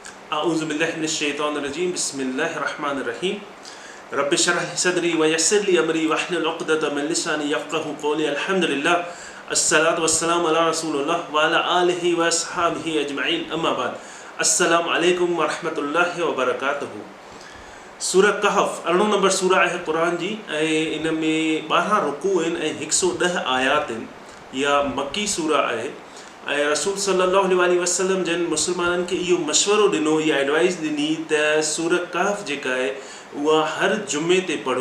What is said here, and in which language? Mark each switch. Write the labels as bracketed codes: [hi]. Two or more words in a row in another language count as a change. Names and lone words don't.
[ar] أعوذ بالله من الشيطان الرجيم بسم الله الرحمن الرحيم رب اشرح لي صدري ويسر لي أمري واحلل عقدة من لساني يفقهوا قولي الحمد لله الصلاة والسلام على رسول الله وعلى آله وأصحابه أجمعين أما بعد السلام عليكم ورحمة الله وبركاته. [sd] सूरह कहफ़ 18 नंबर सूरह आहे क़ुरान जी ऐं इन में 12 रुकू आहिनि ऐं 110 आयात आहिनि। या मक्की सूरह आहे ऐं रसूल [ar] صلى الله عليه وسلم [sd] जन मुस्लमाननि खे इहो मशवरो ॾिनो, इहा एडवाइस ॾिनी त सूरह कहफ़ जेका आहे उहा हर जुमे ते पढ़ो।